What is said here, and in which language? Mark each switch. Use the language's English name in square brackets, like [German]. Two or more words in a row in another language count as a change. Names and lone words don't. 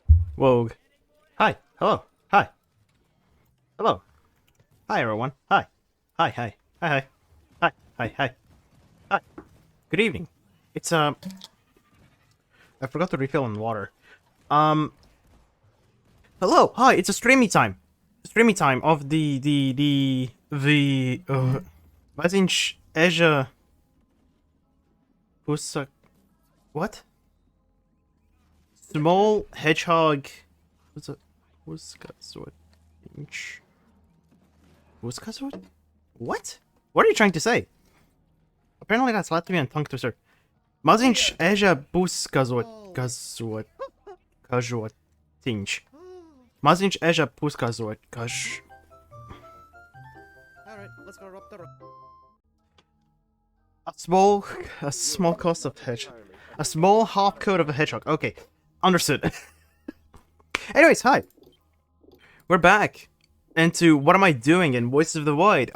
[English] Wogue. Hi. Hello. Hi. Hello. Hi, everyone. Hi. Hi, hi. Hi, hi. Hi, hi, hi. Hi. Good evening. It's, I forgot to refill in water. Hello. Hi, it's a streamy time. Streamy time of Mazinch Asia... Pusa... What? Small hedgehog... What's a... Wuskasword? Wuskasword? What? What are you trying to say? Apparently that's Latvian tongue twister. Mazinch Asia Puskazword... Kazword... Kazword... Tinch. Mazinch Asia Puskazword... Kaz... Alright, let's go up the road. A small cost of hedgehog. A small half coat of a hedgehog. Okay, understood. Anyways, hi. We're back into what am I doing in Voices of the Void.